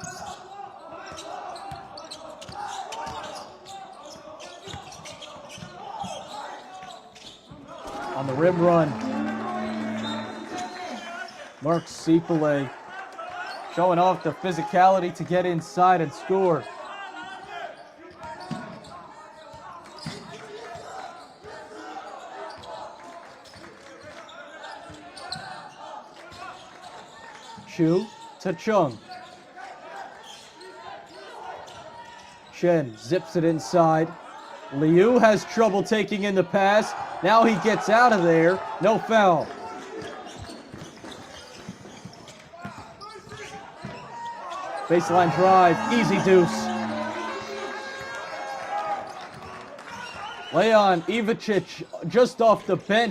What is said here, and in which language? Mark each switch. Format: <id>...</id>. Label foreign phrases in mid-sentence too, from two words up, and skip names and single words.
<en>On the rim run, Mark Sipole showing off the physicality to get inside and score. Chu to Chung. Chen zips it inside. Liu has trouble taking in the pass. Now he gets out of there. No foul. Baseline drive. Easy deuce. Leon Ivacic just off the bench.</en>